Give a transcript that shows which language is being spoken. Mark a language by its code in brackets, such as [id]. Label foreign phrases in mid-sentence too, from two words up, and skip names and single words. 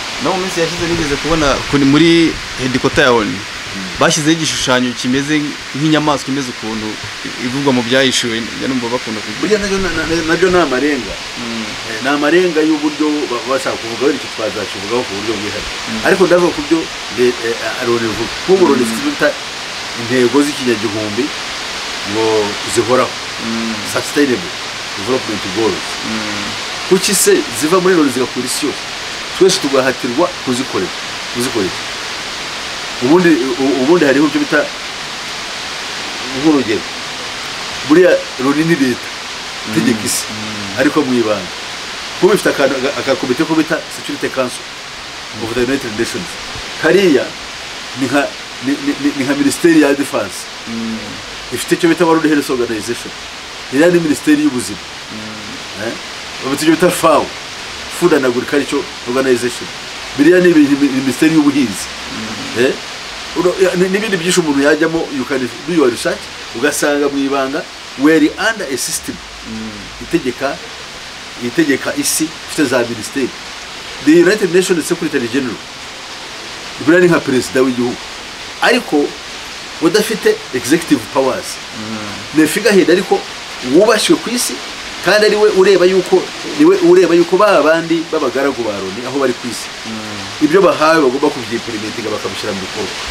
[rw] No mu minsi yashize nigeze kubona muri headquarter ya Loni bashyizeho igishushanyo kimeze nk'inyamaswa imeze ukuntu ivugwa mu byahishuwe, numva bakunda kugira. Nabyo ni amarenga. Ni amarenga y'uburyo bashaka kuvuga icyo twazakivugaho ku buryo bwihariye. Ariko ndavuga ku byo Loni ivuga. Kuko Loni ifite intego z'ikinyagihumbi ngo zihoraho, [en] sustainable development goals. [rw] Kuki se ziva muri Loni zigakura isi yose, twese tugahatirwa kuzikorera. Ubundi hariho ibyo bita nk'urugero, buriya Loni ni leta itegeka isi ariko mu ibanga. Kuba ifite akakomite ko bita Security Council of the United Nations, kariya ni nka Ministeri ya Defense. Ifite icyo bita World Health Organization, iriya ni Ministeri y'ubuzima. Bafite icyo bita FAO, Food and Agriculture Organization, biriya ni Ministeri y'ubuhinzi. N'ibindi byinshi umuntu yajyamo, [en] you can do your research [rw] ugasanga mu ibanga [en] were under a system [rw] itegeka isi ifite za ministeri. The United Nations Secretary General buriya ni nka perezida w'igihugu ariko udafite [en] executive powers. [rw] Ni figurehead ariko wubashywe ku isi kandi ari we ureba yuko ba bandi babagaragu ba Loni aho bari ku isi ibyo bahawe bagomba kubyimplementinga bakabishyira mu bikorwa.